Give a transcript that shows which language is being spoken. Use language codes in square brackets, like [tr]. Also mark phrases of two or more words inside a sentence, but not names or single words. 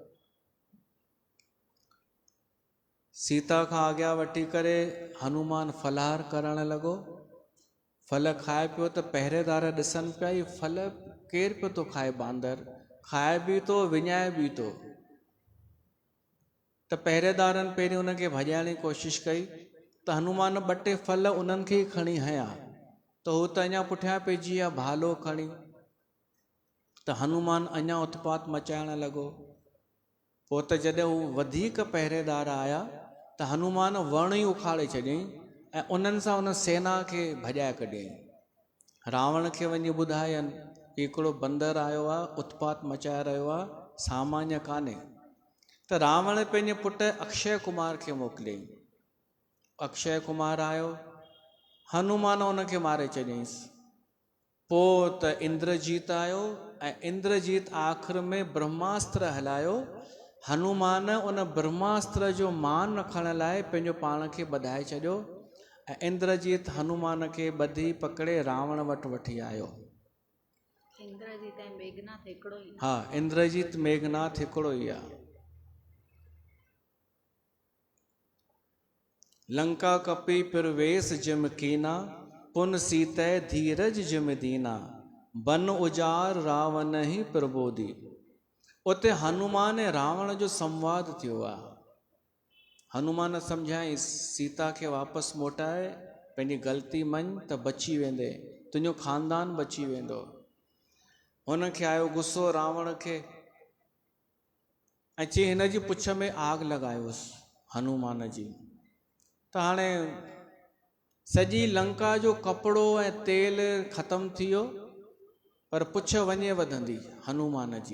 [sd] सीता खां अॻियां वठी करे हनुमान फलहार करण लॻो। फल खाए पियो त पहिरेदार ॾिसनि पिया ही फल केरु पियो थो खाए, बांदर खाए बि थो विञाए बि थो। त पहिरेदारनि पहिरीं उनखे भॼाइण जी कोशिशि कई त हनुमान 2 फल उन्हनि खे ई खणी हया, त हू त अञा पुठियां पइजी विया भालो खणी। त हनुमान अञा उत्पात मचाइण लॻो। पोइ त जॾहिं हू वधीक पहिरेदार आया त हनुमान वण ई उखाड़े छॾियईं ऐं उन्हनि सां उन सेना खे भॼाए कढियईं। रावण खे वञी ॿुधायनि कि हिकिड़ो बंदर आयो आहे, उत्पात मचाए रहियो आहे, सामान्य कान्हे। त रावण पंहिंजे पुटु अक्षय कुमार खे मोकिलियईं। अक्षय कुमार आयो, हनुमान उनखे मारे चॾियईंसि। पोइ त इंद्रजीत आयो ऐं इंद्रजीत आख़िर में ब्रह्मास्त्र हलायो। हनुमान उन ब्रह्मास्त्र जो मान रखण लाइ पंहिंजो पाण खे ॿधाए छॾियो ऐं इंद्रजीत हनुमान खे ॿधी पकड़े रावण वटि वठी आयो। इंद्रजीत ऐं मेघनाथ हिकिड़ो ई? हा, इंद्रजीत मेघनाथ हिकिड़ो ई आहे। [awa] लंका कपी प्रवेश जिम कीना, पुन सीतै धीरज जिम दीना, बन उजार रावण ही प्रबोधी। [sd] उते हनुमान ऐं रावण जो संवाद थियो आहे। हनुमान सम्झाई सीता खे वापसि मोटाए, पंहिंजी ग़लती मञ त बची वेंदे, तुंहिंजो ख़ानदान बची वेंदो। हुनखे आयो गुस्सो रावण खे ऐं चई हिन जी पुछ में आग लॻायोसि हनुमान जी। त हाणे सॼी लंका जो कपिड़ो ऐं तेल ख़तमु थी वियो, पर पुछ वञे वधंदी हनुमान जी।